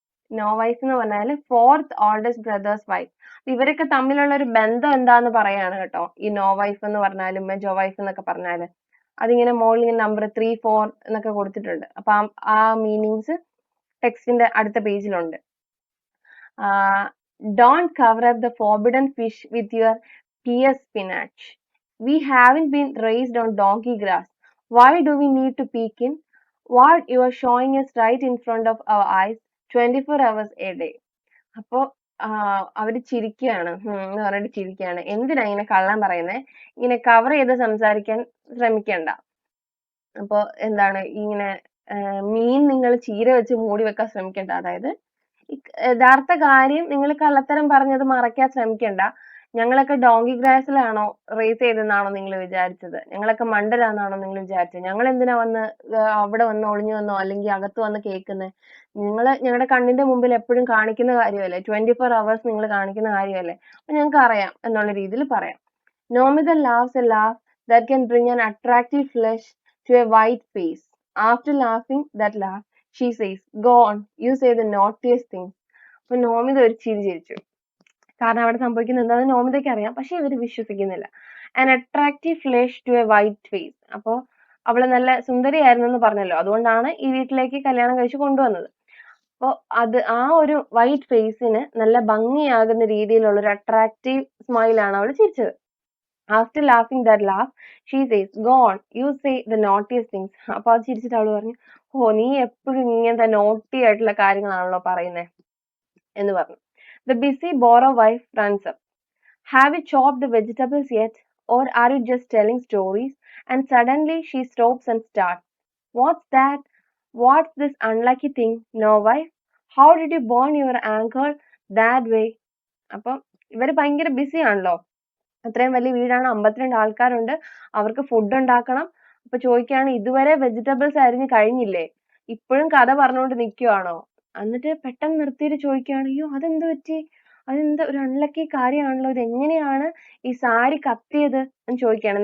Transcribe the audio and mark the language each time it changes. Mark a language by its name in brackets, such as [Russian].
[Malayalam] No wife എന്ന് പറഞ്ഞാൽ fourth oldest brothers wife. ഇവരൊക്കെ തമ്മിലുള്ള ഒരു ബന്ധം എന്താന്ന് പറയാണ് കേട്ടോ, ഈ നോ വൈഫ് എന്ന് പറഞ്ഞാലും മെജോ വൈഫ് എന്നൊക്കെ പറഞ്ഞാല്. അതിങ്ങനെ മോളിൽ നമ്പർ 3, 4 എന്നൊക്കെ കൊടുത്തിട്ടുണ്ട്. അപ്പൊ ആ മീനിങ്സ് ടെക്സ്റ്റിന്റെ അടുത്ത പേജിലുണ്ട്. [English] "Don't cover up the forbidden fish with your tear spinach. We haven't been raised on donkey grass. Why do we need to peek in? What you are showing us right in front of our eyes 24 hours a day." [Malayalam] അപ്പോ അവര് ചിരിക്കുകയാണ്, എന്ന് പറഞ്ഞിട്ട് ചിരിക്കുകയാണ്. "എന്തിനാ ഇങ്ങനെ കള്ളം പറയുന്നേ? ഇങ്ങനെ cover ചെയ്ത് സംസാരിക്കാൻ ശ്രമിക്കണ്ട." അപ്പൊ എന്താണ് ഇങ്ങനെ മീൻ നിങ്ങൾ ചീര വെച്ച് മൂടി വെക്കാൻ ശ്രമിക്കണ്ട, അതായത് യഥാർത്ഥ കാര്യം നിങ്ങൾ കള്ളത്തരം പറഞ്ഞത് മറയ്ക്കാൻ ശ്രമിക്കണ്ട. ഞങ്ങളൊക്കെ ഡോങ്കി ഗ്രാസിലാണോ റേസ് ചെയ്തെന്നാണോ നിങ്ങൾ വിചാരിച്ചത്? ഞങ്ങളൊക്കെ മണ്ടരാന്നാണോ നിങ്ങൾ വിചാരിച്ചത്? ഞങ്ങൾ എന്തിനാ വന്ന് അവിടെ വന്ന് ഒളിഞ്ഞു വന്നോ അല്ലെങ്കിൽ അകത്ത് വന്ന് കേൾക്കുന്നത്? നിങ്ങൾ ഞങ്ങളുടെ കണ്ണിന്റെ മുമ്പിൽ എപ്പോഴും കാണിക്കുന്ന കാര്യമല്ലേ, 24 hours നിങ്ങൾ കാണിക്കുന്ന കാര്യമല്ലേ, അപ്പൊ ഞങ്ങൾക്ക് അറിയാം എന്നുള്ള രീതിയിൽ പറയാം. [English] Nomita laughs a laugh that can bring an attractive flush to a white face. After laughing that laugh, she says, "Go on, you say the naughtiest things." [Malayalam] അപ്പൊ നോമിത ഒരു ചിരി ചിരിച്ചു. കാരണം അവിടെ സംഭവിക്കുന്നത് എന്താണെന്ന് നോമിതയ്ക്ക് അറിയാം, പക്ഷെ ഇവർ വിശ്വസിക്കുന്നില്ല. [English] An attractive flush to a white face. [Malayalam] അപ്പോൾ അവള് നല്ല സുന്ദരിയായിരുന്നു എന്ന് പറഞ്ഞല്ലോ, അതുകൊണ്ടാണ് ഈ വീട്ടിലേക്ക് കല്യാണം കഴിച്ച് കൊണ്ടുവന്നത്. അപ്പോൾ അത് ആ ഒരു വൈറ്റ് ഫേസിന് നല്ല ഭംഗിയാകുന്ന രീതിയിലുള്ള ഒരു അട്രാക്റ്റീവ് സ്മൈലാണ് അവൾ ചിരിച്ചത്. [English] After laughing that laugh she says, "go on, you say the naughtiest things." [Malayalam] അപ്പോൾ അത് ചിരിച്ചിട്ട് അവൾ പറഞ്ഞു, "ഓ, നീ എപ്പോഴും ഇങ്ങനത്തെ നോട്ടി ആയിട്ടുള്ള കാര്യങ്ങളാണല്ലോ പറയുന്നത്" എന്ന് പറഞ്ഞു. [English] The busy borrow wife runs up. "Have you chopped the vegetables yet? Or are you just telling stories?" And suddenly she stops and starts. "What's that? What's this unlucky thing? No, wife? How did you burn your ankle that way?" [Malayalam] അപ്പം ഇവര് ഭയങ്കര BC ആണല്ലോ. അത്രയും വലിയ വീടാണ്, 52 ആൾക്കാരുണ്ട്, അവർക്ക് food ഉണ്ടാക്കണം. അപ്പൊ ചോദിക്കുകയാണ്, ഇതുവരെ വെജിറ്റബിൾസ് അരിഞ്ഞ് കഴിഞ്ഞില്ലേ, ഇപ്പോഴും കഥ പറഞ്ഞുകൊണ്ട് നിൽക്കുവാണോ? എന്നിട്ട് പെട്ടെന്ന് നിർത്തിയിട്ട് ചോദിക്കുകയാണ്, അയ്യോ അതെന്ത് പറ്റി, അതെന്ത് ഒരു അൺലക്കി കാര്യമാണല്ലോ, ഇത് എങ്ങനെയാണ് ഈ സാരി കത്തിയത് എന്ന് ചോദിക്കുകയാണ്.